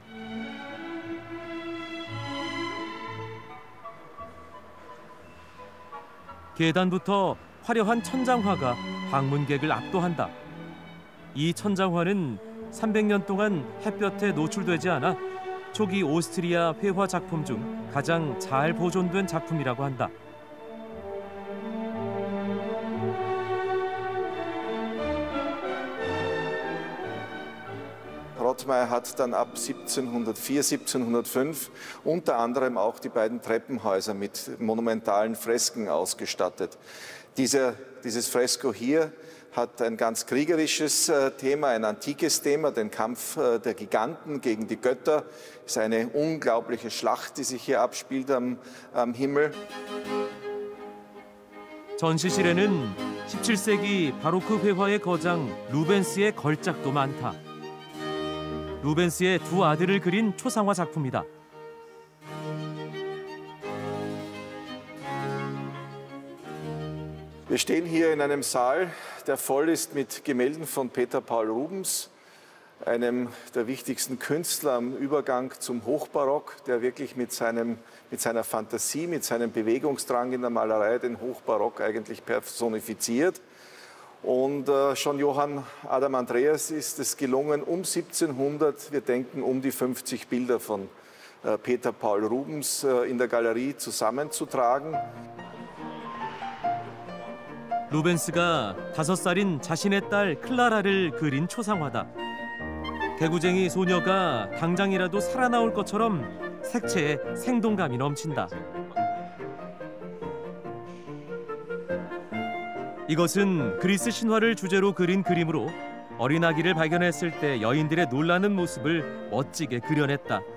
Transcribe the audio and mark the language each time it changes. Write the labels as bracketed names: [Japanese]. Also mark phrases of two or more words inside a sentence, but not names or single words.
[Korean] 계단부터 화려한 천장화가 방문객을 압도한다. 이 천장화는 300년 동안 햇볕에 노출되지 않아 초기 오스트리아 회화 작품 중 가장 잘 보존된 작품이라고 한다. [German] Rottmeier hat dann ab 1704, 1705 unter anderem auch die beiden Treppenhäuser mit monumentalen Fresken ausgestattet. Dieses Fresko hier hat ein ganz kriegerisches Thema, ein antikes Thema, den Kampf der Giganten gegen die Götter. Es ist eine unglaubliche Schlacht, die sich hier abspielt am Himmel. [Korean] 전시실에는 17세기 바로크 회화의 거장 루벤스의 걸작도 많다. 루벤스의 두 아들을 그린 초상화 작품이다. [German] Wir stehen hier in einem Saal, der voll ist mit Gemälden von Peter Paul Rubens, einem der wichtigsten Künstler am Übergang zum Hochbarock, der wirklich mit seiner Fantasie, mit seinem Bewegungsdrang in der Malerei den Hochbarock eigentlich personifiziert. Und schon Johann Adam Andreas ist es gelungen, um 1700, wir denken um die 50 Bilder von Peter Paul Rubens in der Galerie zusammenzutragen. [Korean] 루벤스가 5살인 자신의 딸 클라라를 그린 초상화다. 개구쟁이 소녀가 당장이라도 살아나올 것처럼 색채에 생동감이 넘친다. 이것은 그리스 신화를 주제로 그린 그림으로 어린아기를 발견했을 때 여인들의 놀라는 모습을 멋지게 그려냈다.